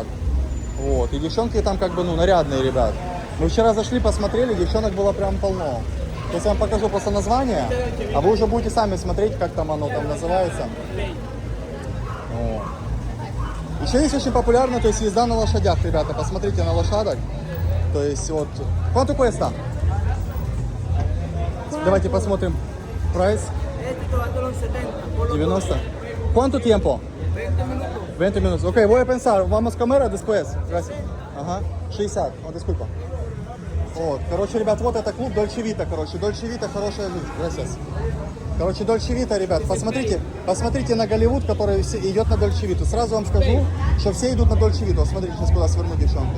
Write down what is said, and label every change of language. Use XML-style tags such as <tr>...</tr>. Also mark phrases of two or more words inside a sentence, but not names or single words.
<ru>Вот, и девчонки там как бы, ну, нарядные, ребят. Мы вчера зашли, посмотрели, девчонок было прям полно. Сейчас я вам покажу просто название, а вы уже будете сами смотреть, как там оно там называется. Вот. Еще есть очень популярно, то есть езда на лошадях, ребята, посмотрите на лошадок. То есть вот,</ru> <es>¿cuánto cuesta?</es> <ru>Давайте посмотрим прайс. 90.</ru> <es>¿Cuánto tiempo? 20 minutos. Ok, voy a pensar. Vamos a comer después. Gracias.</es> <ru>Ага. 60. О, disculpa. Вот. Короче, ребят, вот это клуб Дольче Вита, короче. Дольче Вита хорошая жизнь.</ru> <es>Gracias.</es> <ru>Короче, Дольче Вита, ребят, посмотрите на Голливуд, который идет на Дольче Виту. Сразу вам скажу, что все идут на Дольче Виту. Смотрите, сейчас куда сверну, девчонки.</ru>